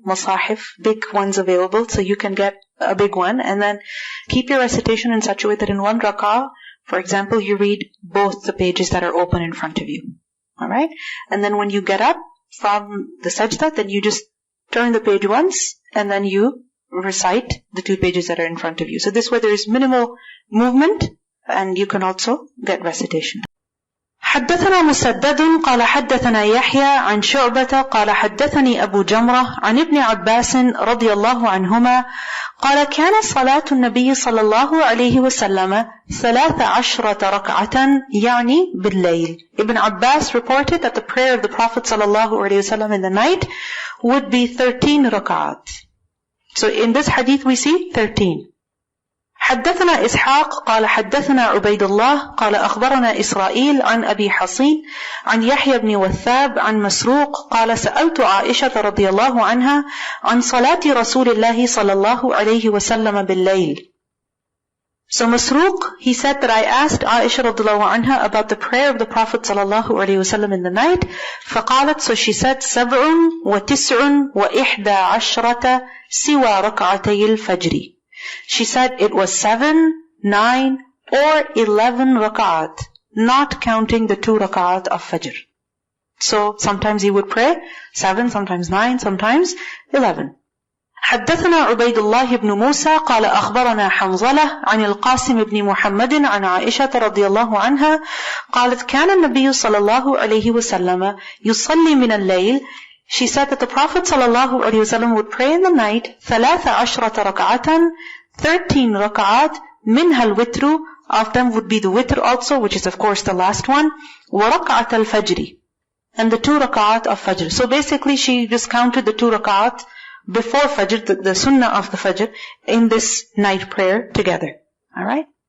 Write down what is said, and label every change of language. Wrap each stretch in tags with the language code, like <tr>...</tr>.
<en>Masahif, big ones available, so you can get a big one, and then keep your recitation in such a way that in one rak'ah, for example, you read both the pages that are open in front of you. Alright? And then when you get up from the sajda, then you just turn the page once, and then you recite the 2 pages that are in front of you. So this way there is minimal movement, and you can also get recitation.</en> <ar>حدثنا مسدد قال حدثنا يحيى عن شعبة قال حدثني أبو جمرة عن ابن عباس رضي الله عنهما قال كان صلاة النبي صلى الله عليه وسلم 13 ركعة يعني بالليل.</ar> <en>Ibn Abbas reported that the prayer of the Prophet صلى الله عليه وسلم in the night would be 13 rak'at. So in this hadith we see 13.</en> <ar>حدثنا إسحاق قال حدثنا عبيد الله قال أخبرنا إسرائيل عن أبي حصين عن يحيى بن وثاب عن مسروق قال سألت عائشة رضي الله عنها عن صلاة رسول الله صلى الله عليه وسلم بالليل.</ar> <en>So Masruq, he said that I asked Aisha radiallahu anha about the prayer of the Prophet sallallahu alayhi wasallam in the night.</en> <ar>فقالت,</ar> <en>so she said,</en> <ar>7 وتسع وإحدى عشرة سوى ركعتي الفجر.</ar> <en>She said it was 7, 9, or 11 rak'at, not counting the 2 rak'at of Fajr. So sometimes he would pray 7, sometimes 9, sometimes 11.</en> <ar>حدثنا عبيد الله بن موسى قال أخبرنا حنظلة عن القاسم بن محمد عن عائشة رضي الله عنها قالت كان النبي صلى الله عليه وسلم يصلي من الليل.</ar> <en>She said that the Prophet sallallahu alaihi wasallam would pray in the night 13 rak'atan, 13 rak'at,</en> <ar>minha al-witru,</ar> <en>of them would be the witr also, which is of course the last one,</en> <ar>wa rak'at al-fajri,</ar> <en>and the 2 rak'at of fajr. So basically she just counted the 2 rak'at before fajr, the sunnah of the fajr, in this night prayer together. Alright?</en>